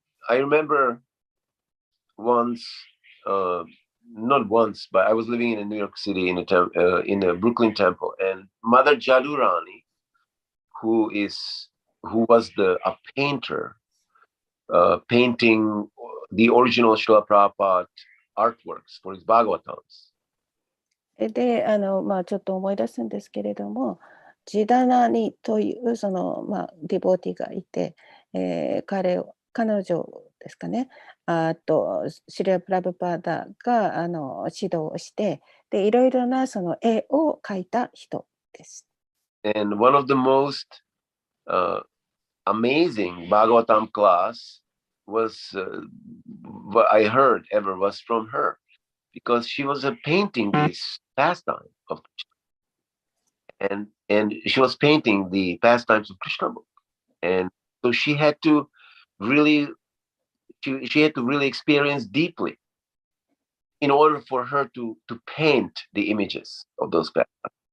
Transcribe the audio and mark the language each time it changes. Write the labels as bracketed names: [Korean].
[English] I remember once, not once, but I was living in New York City in a Brooklyn temple, and Mother Jadurani, who was a painter, painting the original Srila Prabhupada artworks for his Bhagavatams. [Japanese] でちょっと思い出すんですけれども、ジダナニというその、ディボーティがいて、彼女ですかね、シリア・プラブパーダが指導をして、でいろいろなその絵を描いた人です。 [English] And one of the most amazing Bhagavatam class was what I heard ever was from her, because she was painting this pastime of Krishna, and she was painting the pastimes of Krishna book, and so she had to really experience deeply in order for her to paint the images of those pastimes.